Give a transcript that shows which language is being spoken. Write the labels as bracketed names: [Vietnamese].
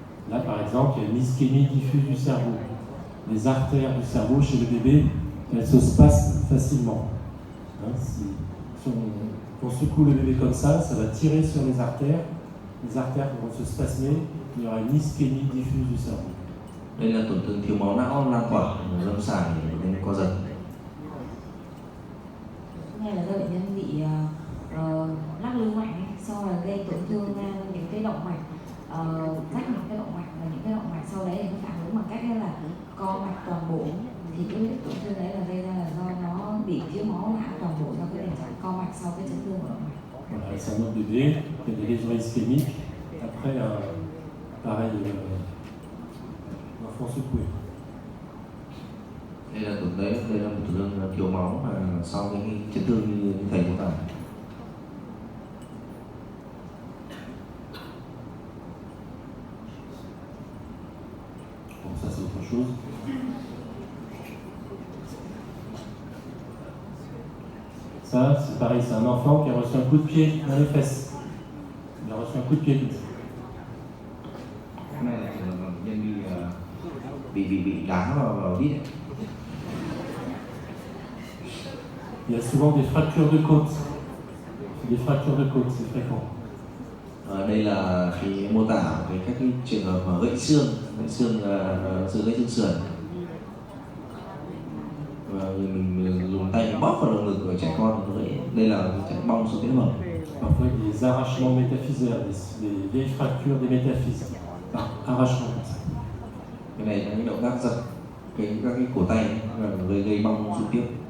[French] Là, par exemple, il y a une ischémie diffuse du cerveau. Les artères du cerveau chez le bébé, elles se spasment facilement. Hein, si on secoue le bébé comme ça va tirer sur les artères vont se spasmer, il y aura une ischémie diffuse du cerveau. [Vietnamese] Đây là tổn thương thiếu máu não lan tỏa, lâm sàng nên co giật. Nghe là do bệnh nhân bị lắc lư mạnh, sau là gây tổn thương những cái động mạch, rách những cái động mạch, và những cái động mạch sau đấy thì nó phản ứng bằng cách là co mạch toàn bộ. Thì cái tổn thương đấy là gây ra là do nó bị thiếu máu não toàn bộ do cái tình trạng co mạch sau cái chấn thương của động mạch. [French] Voilà, c'est un autre bébé qui a des lésions ischémiques après pareil, l'enfant secoué. [Vietnamese] Đây là một tổn thương thiếu máu mà sau cái chấn thương như thầy mô tả. [French] Bon, ça c'est autre chose. Ça, c'est pareil, c'est un enfant qui a reçu un coup de pied dans les fesses. Il a reçu un coup de pied. [Vietnamese] Cái này là trường hợp bệnh nhân bị đá vào đít. [French] Il y a souvent des fractures de côte. Des fractures de côte, c'est fréquent. [Vietnamese] Đây là cái mô tả về các cái trường hợp mà gãy xương sự gãy xương sườn. Và mình dùng tay bóp vào lồng ngực của trẻ con nó gãy. Đây là cái bong xuống tế bào. [French] Parfois des arrachements métaphysaires, des vieilles fractures des métaphyses, par arrachement comme ça. [Vietnamese] Cái này là những động tác giật các cái cổ tay và gây bong xuống tiếp.